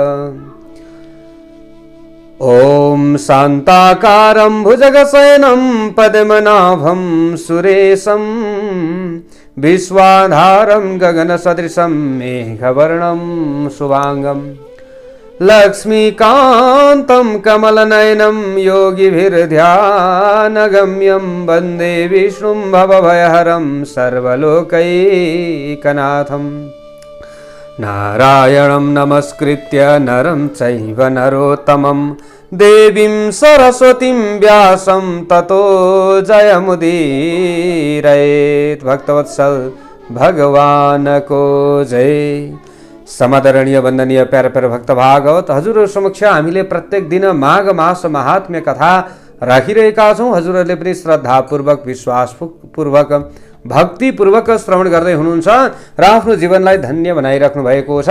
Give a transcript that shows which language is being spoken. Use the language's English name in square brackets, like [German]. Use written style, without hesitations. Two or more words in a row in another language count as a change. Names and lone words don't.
[Sanskrit] ॐ शान्ताकारं भुजगशयनं पद्मनाभं सुरेशं विश्वाधारं गगनसदृशं मेघवर्णं शुभांगं लक्ष्मीकान्तं कमलनयनं योगिभिर्ध्यानगम्यं वन्दे विष्णुं भवभयहरं सर्वलोकैकनाथं। नारायणं नमस्कृत्य नरं चैव नरोत्तमं देवीं सरस्वतीं व्यासं ततो जयमुदीरयेत्। [Nepali] भक्तवत्सल भगवान को जय। समादरणीय वन्दनीय प्यारा प्यारा भक्त भागवत हजुरहरु समक्ष हामीले प्रत्येक दिन माघ मास महात्म्य कथा राखिरहेका छौं। हजुरहरूले पनि श्रद्धापूर्वक विश्वासपूर्वक भक्तिपूर्वक श्रवण गर्दै हुनुहुन्छ र आफ्नो जीवनलाई धन्य बनाइराख्नु भएको छ।